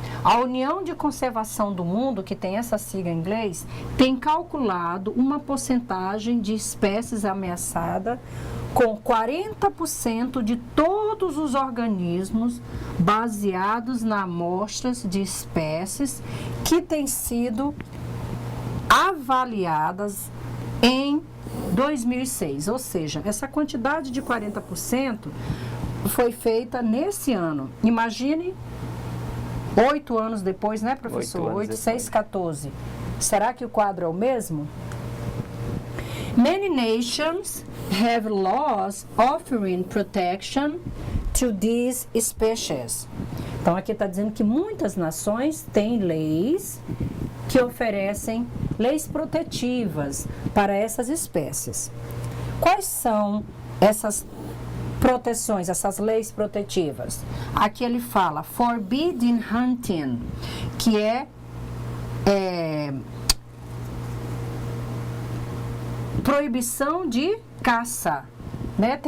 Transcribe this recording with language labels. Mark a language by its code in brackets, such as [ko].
[pt] A União de Conservação do Mundo, que tem essa sigla em inglês, tem calculado uma porcentagem de espécies ameaçadas com 40% de todos os organismos baseados nas amostras de espécies que têm sido avaliadas em 2006. Ou seja, essa quantidade de 40% foi feita nesse ano. Imagine 8 anos depois, né, professor? 8, 6, 14. Será que o quadro é o mesmo? [en] Many nations have laws offering protection to these species. [pt] Então, aqui está dizendo que muitas nações têm leis que oferecem leis protetivas para essas espécies. Quais são essas proteções, essas leis protetivas? Aqui ele fala [en] forbidden hunting, [pt] que é proibição de caça, né?